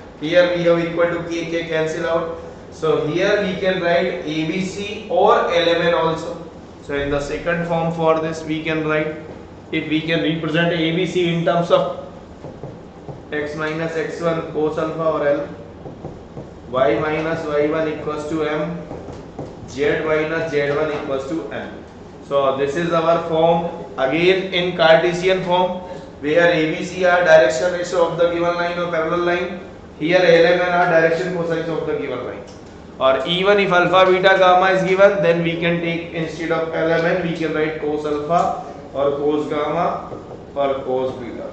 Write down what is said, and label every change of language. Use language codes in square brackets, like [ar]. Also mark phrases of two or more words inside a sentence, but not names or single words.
[en] Here we have equal to K, K cancel out. So here we can write ABC or LMN also. So in the second form for this we can write, if we can represent ABC in terms of x minus x1 cos alpha or L, y minus y1 equals to M, z minus z1 equals to M. So this is our form again in Cartesian form, where ABC are direction ratio of the given line or parallel line. Here LMN are direction cosines of the given line. Or even if alpha beta gamma is given, then we can take instead of LMN we can write cos alpha or cos gamma or cos beta.